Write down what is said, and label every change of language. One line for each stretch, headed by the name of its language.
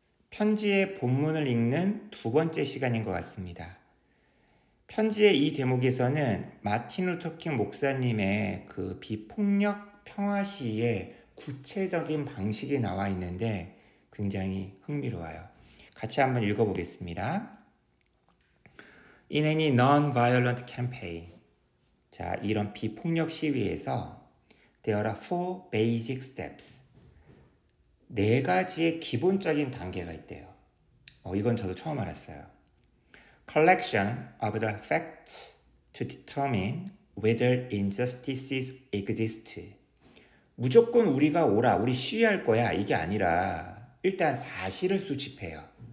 Korean: 편지의 본문을 읽는 두 번째 시간인 것 같습니다. 편지의 이 대목에서는 마틴 루터 킹 목사님의 그 비폭력 평화 시위의 구체적인 방식이 나와 있는데 굉장히 흥미로워요. 같이 한번 읽어보겠습니다.
English: In any non-violent campaign. 자, 이런 비폭력 시위에서 There are four basic steps.
Korean: 네 가지의 기본적인 단계가 있대요. 이건 저도 처음 알았어요.
English: Collection of the facts to determine whether injustices exist.
Korean: 무조건 우리가 우리 시위할 거야 이게 아니라 일단 사실을 수집해요.